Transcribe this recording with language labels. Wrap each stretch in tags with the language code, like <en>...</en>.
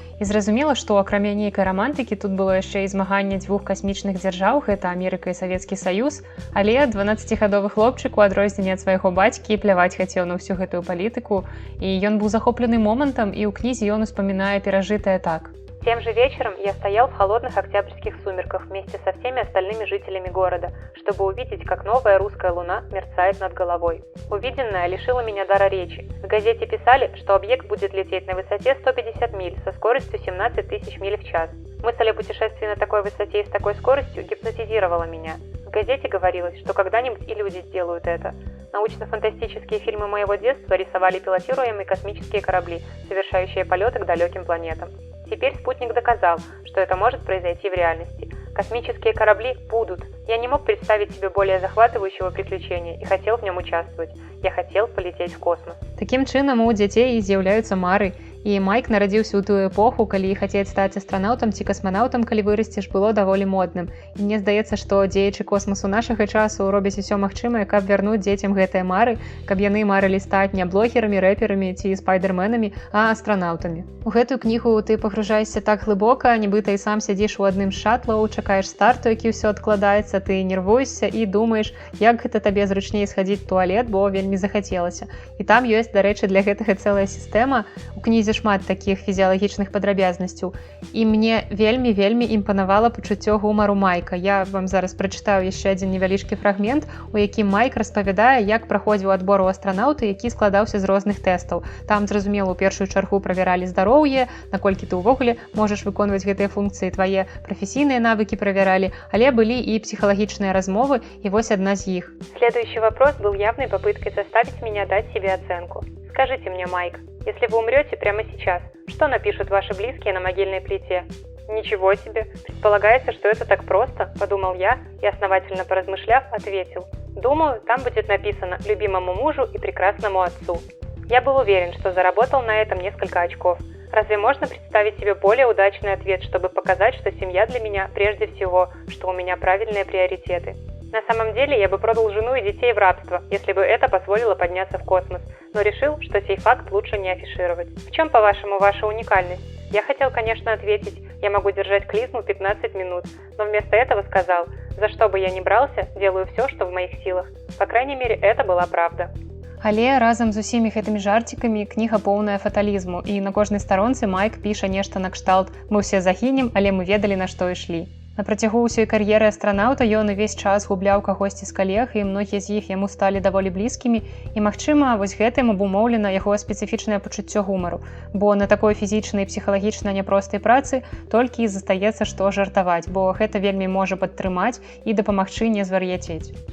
<be>І зразумела, што акрамя нейкай рамантыкі тут было яшчэ і змаганне дзвюх касмічных дзяржаў, гэта Амерыка і Савецкі Саюз, але 12-гадовы хлопчык у адрозненне ад свайго бацькі пляваць хацеў на ўсю гэтую палітыку, і ён быў захоплены момантам, і ў кнізе ён успамінае перажытае так.</be> <ru>Тем же вечером я стоял в холодных октябрьских сумерках вместе со всеми остальными жителями города, чтобы увидеть, как новая русская луна мерцает над головой. Увиденное лишило меня дара речи. В газете писали, что объект будет лететь на высоте 150 миль со скоростью 17 тысяч миль в час. Мысль о путешествии на такой высоте и с такой скоростью гипнотизировала меня. В газете говорилось, что когда-нибудь и люди сделают это. Научно-фантастические фильмы моего детства рисовали пилотируемые космические корабли, совершающие полеты к далеким планетам. Теперь спутник доказал, что это может произойти в реальности. Космические корабли будут. Я не мог представить себе более захватывающего приключения и хотел в нем участвовать. Я хотел полететь в космос.</ru> <be>Таким чынам у дзяцей з'яўляюцца мары. І Майк нарадзіўся ў тую эпоху, калі хацець стаць астранаўтам ці касманаўтам, калі вырасцеш, было даволі модным. І мне здаецца, што дзеячы космасу нашага часу робяць усё магчымае, каб вярнуць дзецям гэтыя мары, каб яны марылі стаць не блогерамі, рэперамі ці спайдерменамі, а астранаўтамі. У гэтую кнігу ты пагружаешся так глыбока, нібыта і сам сядзіш у адным з шатлаў, чакаеш старту, які ўсё адкладаецца, ты нервуешся і думаеш, як гэта табе зручней схадзіць у туалет, бо вельмі захацелася. І там ёсць, дарэчы, для гэтага цэлая сістэма. У кнізе шмат такіх фізіялагічных падрабязнасцяў. І мне вельмі імпанавала пачуццё гумару Майка. Я вам зараз прачытаю яшчэ адзін невялічкі фрагмент, у якім Майк распавядае, як праходзіў адбор у астранаўты, які складаўся з розных тэстаў. Там, зразумела, у першую чаргу правяралі здароўе, наколькі ты ўвогуле можаш выконваць гэтыя функцыі, твае прафесійныя навыкі правяралі, але былі і псіхалагічныя размовы, і вось адна з іх.</be> <ru>Следующий вопрос был явной попыткой заставить меня дать себе оценку. Скажите мне, Майк, если вы умрете прямо сейчас, что напишут ваши близкие на могильной плите? Ничего себе! Предполагается, что это так просто, подумал я и, основательно поразмышляв, ответил. Думаю, там будет написано «любимому мужу и прекрасному отцу». Я был уверен, что заработал на этом несколько очков. Разве можно представить себе более удачный ответ, чтобы показать, что семья для меня прежде всего, что у меня правильные приоритеты? На самом деле, я бы продал жену и детей в рабство, если бы это позволило подняться в космос, но решил, что сей факт лучше не афишировать. В чем, по-вашему, ваша уникальность? Я хотел, конечно, ответить, я могу держать клизму 15 минут, но вместо этого сказал, за что бы я ни брался, делаю все, что в моих силах. По крайней мере, это была правда.</ru> <be>Але разам з усімі гэтымі жарцікамі кніга поўная фаталізму, і на кожнай старонцы Майк піша нешта накшталт «Мы ўсе загінем, але мы ведалі, на што ішлі». На працягу ўсёй кар'еры астранаўта ён увесь час губляў кагосьці з калег, і многія з іх яму сталі даволі блізкімі, і, магчыма, вось гэтым абумоўлена яго спецыфічнае пачуццё гумару, бо на такой фізічнай і псіхалагічна няпростай працы толькі і застаецца, што жартаваць, бо гэта вельмі можа падтрымаць і дапамагчы не звар'яцець.</be>